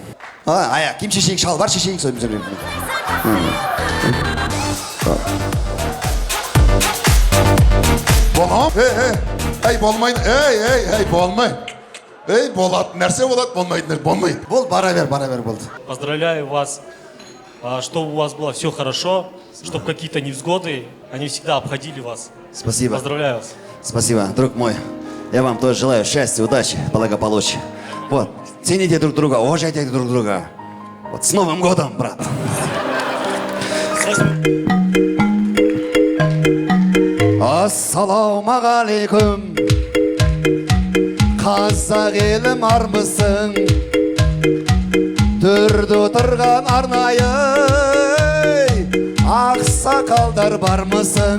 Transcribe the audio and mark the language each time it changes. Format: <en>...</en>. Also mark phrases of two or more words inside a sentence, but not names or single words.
<kk>Киім шешейік, шалбар шешейік, сөйіп жүрмеймін. Болам? Болмайды. Болмай. Болады. Нәрсе болады, болмайды. Бол, бара бер болды.</kk> <ru>Поздравляю вас, чтобы у вас было все хорошо, чтобы какие-то невзгоды, они всегда обходили вас. Спасибо. Поздравляю вас. Спасибо, друг мой. Я вам тоже желаю счастья, удачи, благополучия. Вот, цените друг друга, уважайте друг друга. Вот, с Новым годом, брат.</ru> <kk>Ассалаумағалейкум, қазақ елім армысың, түрді отырған арнайы, ақсақалдар бармысың?</kk>